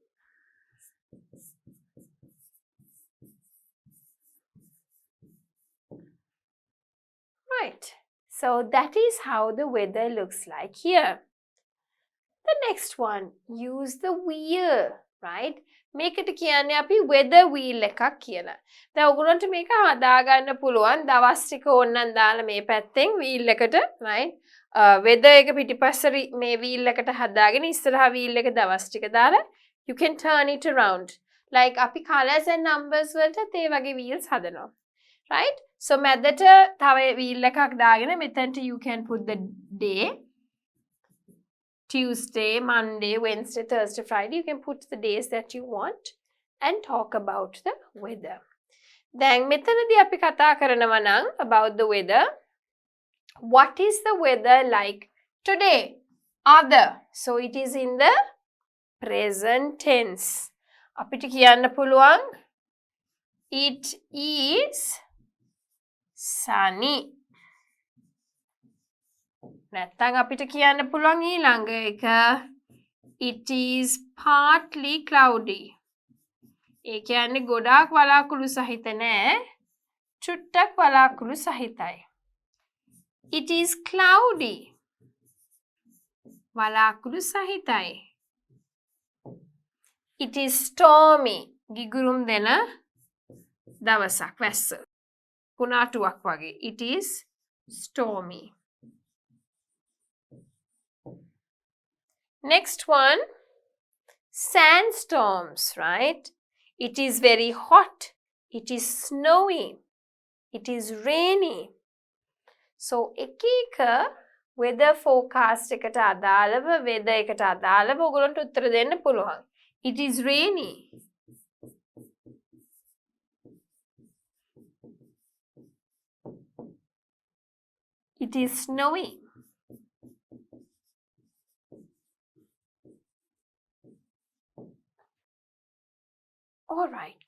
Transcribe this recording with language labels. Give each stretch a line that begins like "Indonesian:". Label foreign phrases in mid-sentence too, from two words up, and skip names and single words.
English: Right. So that is how the weather looks like here. The next one, use the wheel, right?
Sinhala: මේකට කියන්නේ අපි
English: weather wheel
Sinhala: එකක් කියලා. දැන් ඔයගොල්ලන්ට මේක හදා ගන්න පුළුවන් දවස් ටික ඕනනම් දාලා මේ පැත්තෙන් wheel එකට, right? weather එක පිටිපස්ස මේ wheel එකට හදාගෙන ඉස්සරහා wheel එක දවස් ටික දාලා
English: you can turn it around.
Sinhala: like අපි
English: colors and numbers
Sinhala: වලට ඒ වගේ wheels හදනවා. Right?
English: So
Sinhala: මැදට තව wheel එකක් දාගෙන මෙතනට
English: you can put the day. Tuesday, Monday, Wednesday, Thursday, Friday. You can put the days that you want and talk about the weather.
Sinhala: දැන් මෙතනදී අපි කතා කරනවා නම්
English: about the weather. What is the weather like today? Other. So it is in the present tense.
Sinhala: අපිට කියන්න පුළුවන්
English: it is sunny.
Sinhala: නැත්තම් අපිට කියන්න පුළුවන් ඊළඟ එක
English: it is partly cloudy.
Sinhala: ඒ කියන්නේ ගොඩාක් වලාකුළු සහිත නෑ. චුට්ටක් වලාකුළු සහිතයි.
English: It is cloudy.
Sinhala: වලාකුළු සහිතයි.
English: It is stormy.
Sinhala: ගිගුරුම් දෙන දවසක් වැස්ස. කුණාටුවක් වගේ.
English: It is stormy. Next one, sandstorms, right? It is very hot. It is snowy. It is rainy. So,
Sinhala: එක
English: weather forecast
Sinhala: එකට අදාළව weather එකට අදාළව ඔයගොල්ලන්ට උත්තර දෙන්න පුළුවන්.
English: It is rainy. It is snowy. All right.